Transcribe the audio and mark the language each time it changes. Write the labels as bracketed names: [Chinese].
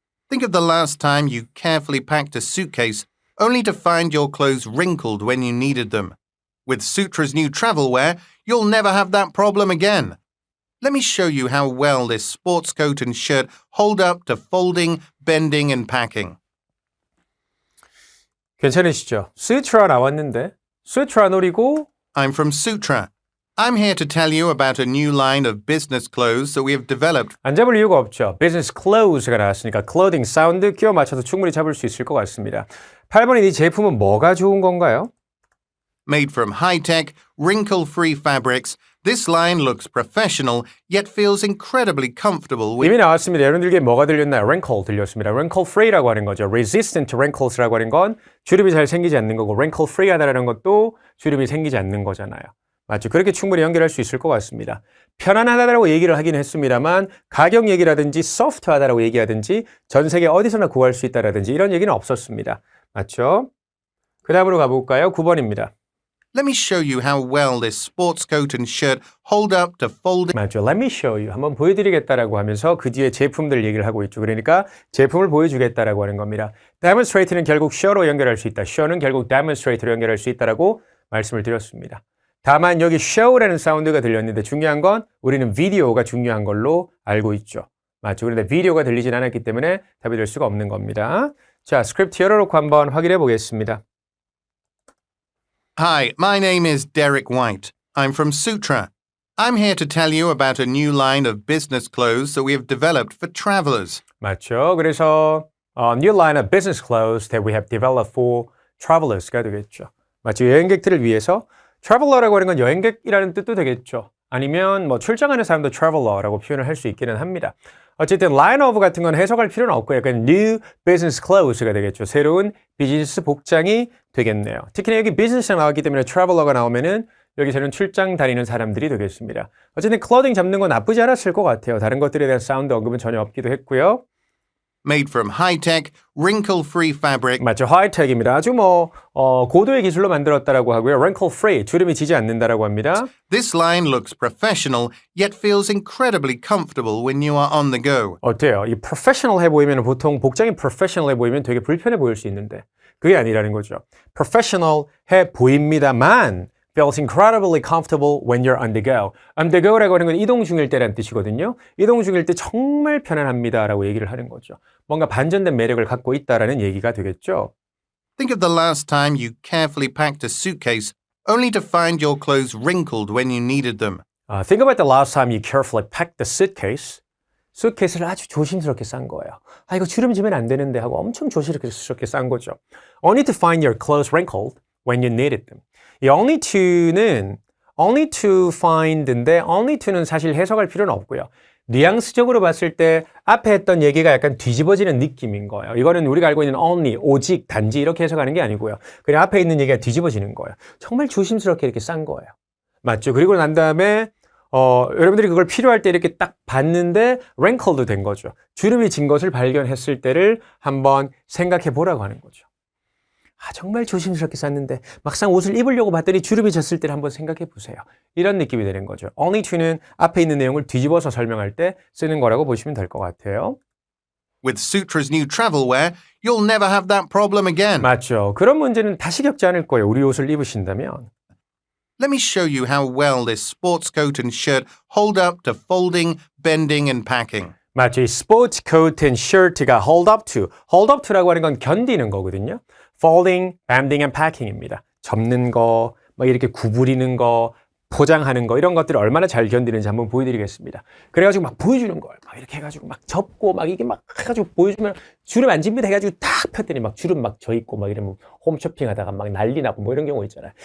[English] Think of the last time you carefully packed a suitcase only to find your clothes wrinkled when you needed them. With Sutra's new travel wear, you'll never have that problem again. Let me show you how well this sports coat and shirt hold up to folding, bending, and packing. [Korean] 괜찮으시죠? Sutra 나왔는데 Sutra 노리고 [English] I'm from Sutra. I'm here to tell you about a new line of business clothes that we have developed. [Korean] 안 잡을 이유가 없죠. Business clothes가 나왔으니까 clothing 사운드 끼워 맞춰서 충분히 잡을 수 있을 것 같습니다. 8번인 이 제품은 뭐가 좋은 건가요? [English] Made from high-tech, wrinkle-free fabrics, this line looks professional yet feels incredibly comfortable with [Korean] 이미 나왔습니다. 여러분들께 뭐가 들렸나요? wrinkle 들렸습니다. [English] wrinkle free [Korean] 라고 하는 거죠. [English] resistant to wrinkles [Korean] 라고 하는 건 주름이 잘 생기지 않는 거고 wrinkle free 하다라는 것도 주름이 생기지 않는 거잖아요. 맞죠? 그렇게 충분히 연결할 수 있을 것 같습니다. 편안하다라고 얘기를 하긴 했습니다만 가격 얘기라든지 소프트하다라고 얘기하든지 전 세계 어디서나 구할 수 있다라든지 이런 얘기는 없었습니다. 맞죠? 그 다음으로 가볼까요? 9번입니다. [English] Let me show you how well this sports coat and shirt hold up to folding. [Korean] 맞죠. [English] Let me show you. [Korean] 한번 보여드리겠다라고 하면서 그 뒤에 제품들 얘기를 하고 있죠. 그러니까 제품을 보여주겠다라고 하는 겁니다. demonstrate는 결국 show로 연결할 수 있다. show는 결국 demonstrate로 연결할 수 있다라고 말씀을 드렸습니다. 다만 여기 show라는 사운드가 들렸는데 중요한 건 우리는 비디오가 중요한 걸로 알고 있죠. 맞죠. 그런데 비디오가 들리진 않았기 때문에 답이 될 수가 없는 겁니다. 자, 스크립트 열어놓고 한번 확인해 보겠습니다. [English] Hi, my name is Derek White. I'm from Sutra. I'm here to tell you about a new line of business clothes that we have developed for travelers. [Korean] 맞죠. 그래서 [English] new line of business clothes that we have developed for travelers가 되겠죠. [Korean] 맞죠. 여행객들을 위해서 traveler라고 하는 건 여행객이라는 뜻도 되겠죠. 아니면 뭐 출장하는 사람도 traveler라고 표현을 할 수 있기는 합니다. 어쨌든 line of 같은 건 해석할 필요는 없고 약간 new business clothes가 되겠죠. 새로운 비즈니스 복장이 되겠네요. 특히나 여기 business가 나왔기 때문에 traveler가 나오면은 여기서는 출장 다니는 사람들이 되겠습니다. 어쨌든 clothing 잡는 건 나쁘지 않았을 것 같아요. 다른 것들에 대한 사운드 언급은 전혀 없기도 했고요. [English] Made from high-tech, wrinkle-free fabric. [Korean] 맞죠. 하이텍입니다. 아주 고도의 기술로 만들었다라고 하고요. wrinkle free, 주름이 지지 않는다라고 합니다. [English] This line looks professional yet feels incredibly comfortable when you are on the go. [Korean] 어때요? 이 professional 해 보이면 보통 복장이 professional 해 보이면 되게 불편해 보일 수 있는데 그게 아니라는 거죠. [English] professional [Korean] 해 보입니다만 [English] feels incredibly comfortable when you're on the go. [Korean] on the go라고 하는 건 이동 중일 때라는 뜻이거든요. 이동 중일 때 정말 편안합니다라고 얘기를 하는 거죠. 뭔가 반전된 매력을 갖고 있다라는 얘기가 되겠죠. [English] Think of the last time you carefully packed a suitcase only to find your clothes wrinkled when you needed them. Think about the last time you carefully packed the suitcase. [Korean] 수트케이스를 아주 조심스럽게 싼 거예요. 아, 이거 주름 지면 안 되는데 하고 엄청 조심스럽게 싼 거죠. [English] Only to find your clothes wrinkled when you needed them. [Korean] 이 only to는 only to find인데 only to는 사실 해석할 필요는 없고요. 뉘앙스적으로 봤을 때 앞에 했던 얘기가 약간 뒤집어지는 느낌인 거예요. 이거는 우리가 알고 있는 only, 오직, 단지 이렇게 해석하는 게 아니고요. 그냥 앞에 있는 얘기가 뒤집어지는 거예요. 정말 조심스럽게 이렇게 싼 거예요. 맞죠? 그리고 난 다음에 여러분들이 그걸 필요할 때 이렇게 딱 봤는데 wrinkled도 된 거죠. 주름이 진 것을 발견했을 때를 한번 생각해 보라고 하는 거죠. 아, 정말 조심스럽게 쌌는데 막상 옷을 입으려고 봤더니 주름이 졌을 때를 한번 생각해 보세요. 이런 느낌이 되는 거죠. only to는 앞에 있는 내용을 뒤집어서 설명할 때 쓰는 거라고 보시면 될 것 같아요. [English] With Sutra's new travel wear, you'll never have that problem again. [Korean] 맞죠. 그런 문제는 다시 겪지 않을 거예요. 우리 옷을 입으신다면. [English] Let me show you how well this sports coat and shirt hold up to folding, bending, and packing. [Korean] 맞죠. 이 스포츠 코트 앤 셔츠가 [English] hold up to. [Korean] hold up to라고 하는 건 견디는 거거든요. folding, bending, and packing입니다. 접는 거, 막 이렇게 구부리는 거, 포장하는 거 이런 것들을 얼마나 잘 견디는지 한번 보여드리겠습니다. 그래가지고 막 보여주는 거예요. 막 이렇게 해가지고 막 접고 막 이게 막 해가지고 보여주면 주름 안 집니다 해가지고 딱 폈더니 막 주름 막 져 있고 막 이러면 홈쇼핑하다가 막 난리 나고 뭐 이런 경우 있잖아요.